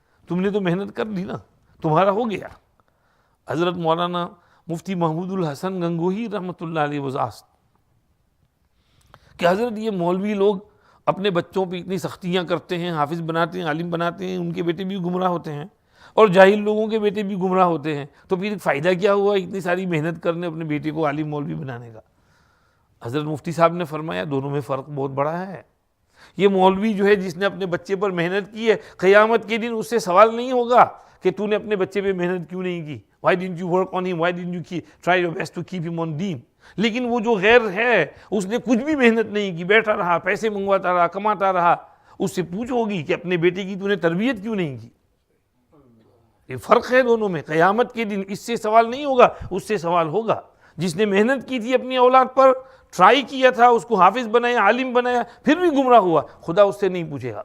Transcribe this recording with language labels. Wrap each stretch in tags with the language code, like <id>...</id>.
<ur>تم نے تو محنت کر لی نا, تمہارا ہو گیا. حضرت مولانا مفتی محمود الحسن گنگوہی رحمۃ اللہ علیہ</ur> <en>was asked</en> <ur>کہ حضرت یہ مولوی لوگ اپنے بچوں پہ اتنی سختیاں کرتے ہیں, حافظ بناتے ہیں, عالم بناتے ہیں, ان کے بیٹے بھی گمراہ ہوتے ہیں اور جاہل لوگوں کے بیٹے بھی گمراہ ہوتے ہیں, تو پھر فائدہ کیا ہوا اتنی ساری محنت کرنے اپنے بیٹے کو عالم مولوی بنانے کا. حضرت مفتی صاحب نے فرمایا دونوں میں فرق بہت بڑا ہے. یہ مولوی جو ہے جس نے اپنے بچے پر محنت کی ہے, قیامت کے دن اس سے سوال نہیں ہوگا کہ تو نے اپنے بچے پہ محنت کیوں نہیں کی.</ur> <en>Why didn't you work on him? Why didn't you try your best to keep him on deen?</en> <ur>لیکن وہ جو غیر ہے اس نے کچھ بھی محنت نہیں کی, بیٹھا رہا, پیسے منگواتا رہا, کماتا رہا, اس سے پوچھ ہوگی کہ اپنے بیٹے کی تو نے تربیت کیوں نہیں کی. یہ فرق ہے دونوں میں. قیامت کے دن اس سے سوال نہیں ہوگا, اس سے سوال ہوگا. جس نے محنت کی تھی اپنی اولاد پر, ٹرائی کیا تھا, اس کو حافظ بنایا, عالم بنایا, پھر بھی گمراہ ہوا, خدا اس سے نہیں پوچھے گا.</ur>